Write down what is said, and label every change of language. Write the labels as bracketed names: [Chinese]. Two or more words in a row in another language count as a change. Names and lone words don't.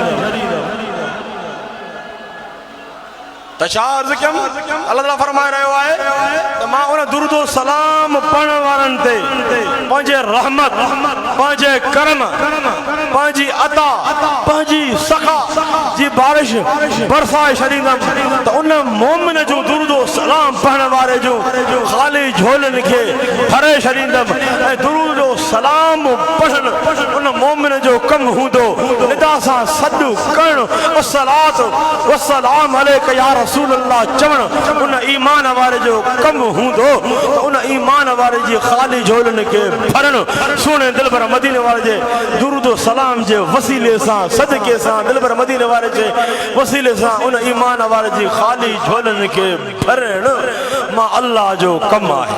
[Sindhi] त छा अर्ज़ु कयमि, अल्लाह ताला फरमाए रहियो आहे त मां उन दुरूद सलाम पढ़ण वारनि ते पंहिंजे रहमत पंहिंजे करम पंहिंजी अता पंहिंजी सखा जी बारिश बरसाए छॾींदुमि। त उन मोमिन जो दुरूद सलाम पढ़ण वारे जो ख़ाली झोलनि खे भरे छॾींदुमि ऐं दुरूद सलाम पढ़ण उन मोमिन जो कमु हूंदो, निदा सां सॾु करणु [Arabic] الصلاة والسلام عليك يا رسول الله [Sindhi] चवण उन ईमान वारे जो कमु हूंदो। उन ईमान वारे जी ख़ाली झोलनि खे भरणु सुहिणे दिलबर मदीने वारे जे दुरूद सलाम जे वसीले सां सदके सां दिलबर मदीने वारे जे वसीले सां उन ईमान वारे जी ख़ाली झोलनि खे भरणु मां अल्लाह जो कमु आहे।